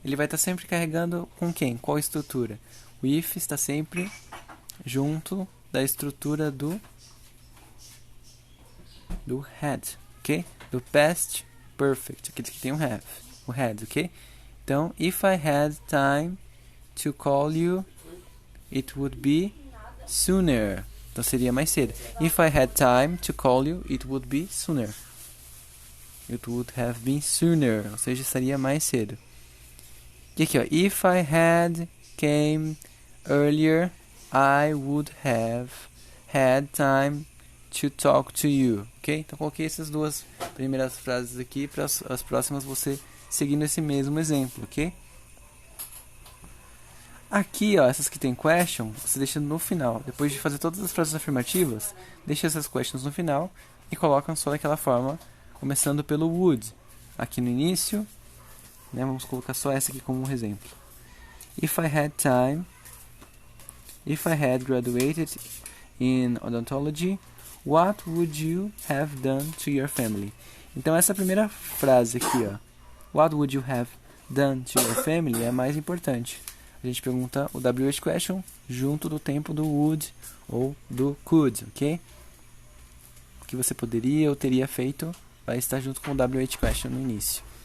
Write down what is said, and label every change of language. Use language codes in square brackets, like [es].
[pt] Ele vai estar sempre carregando com quem? Qual estrutura? O if está sempre junto da estrutura do had, ok? Do past perfect, aquele que tem o have, o had, ok? [en] Então, if I had time to call you, it would be sooner. [pt] Então seria mais cedo. [en] If I had time to call you, it would be sooner. It would have been sooner, [pt] ou seja, seria mais cedo. E aqui, ó, [en] if I had came earlier, I would have had time to talk to you, ok? [pt] Então coloquei essas duas primeiras frases aqui para as próximas você seguindo esse mesmo exemplo, ok? Aqui, ó, essas que tem question, você deixa no final. Depois de fazer todas as frases afirmativas, deixa essas questions no final e coloca só daquela forma, começando pelo would. Aqui no início, né, vamos colocar só essa aqui como um exemplo. [en] If I had time, if I had graduated in odontology, what would you have done to your family? [pt] Então essa primeira frase aqui, ó, [en] what would you have done to your family, [pt] é a mais importante. A gente pergunta o WH question junto do tempo do would ou do could, ok? O que você poderia ou teria feito vai estar junto com o WH question no início.